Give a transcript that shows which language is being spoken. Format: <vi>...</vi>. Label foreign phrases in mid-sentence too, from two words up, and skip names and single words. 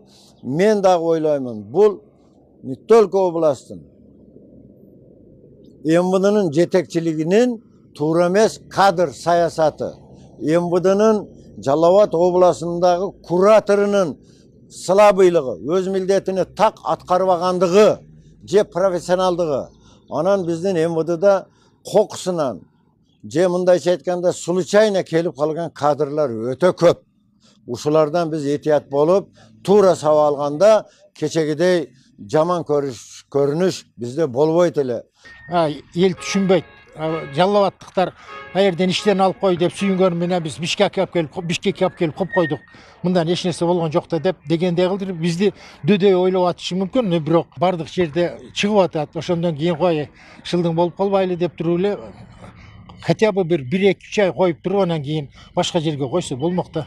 <ky>Мен дагы ойлоймун, бул</ky> <ru>не только</ru> <ky>областын МВДнын жетекчилигинин туура эмес кадр саясаты, МВДнын Жалал Абад областындагы кураторунун слабыйлыгы, өз милдетине так аткарбагандыгы же профессионалдыгы. Anan bizden MVD'da kokusundan, mındayça aytkanda случайно kelip kalgan kadrlar öte köp. Uşulardan biz ehtiyat bolup, tuura sava alganda keçegidey jaman görünüş bizde bolboyt ele. El түшүнбөйт. Жаллабаттыктар аерден иштен алып кой деп сүйүнгөн менен биз Бишкекке алып келип коп койдук. Мындан эч нерсе болгон жок да деп дегендей кылдырып бизди дөдөй ойлоп атышы мүмкүн, бирок бардык жерде чыгып атат. Ошондон кийин кой шылдың болуп калбайлы деп туруп эле</ky> <ru>хотя бы</ru> <ky>bir 1-2 ай коюп туруп анан кийин башка жерге койсо болмок да.</ky>